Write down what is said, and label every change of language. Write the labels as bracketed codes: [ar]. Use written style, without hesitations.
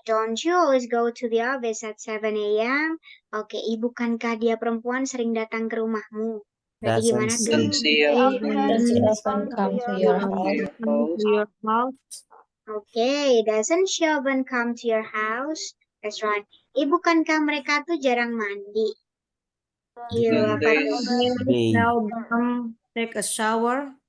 [en] Don't you always go to the office at 7 a.m.? [id] Oke, bukankah dia perempuan sering datang ke rumahmu? Berarti gimana tuh? [en] Does she often come to your house? to your house. Oke, doesn't she often come to your house? That's right. [id] Bukankah mereka tuh jarang mandi? Iya, apa tuh? [en] They. Seldom take a shower.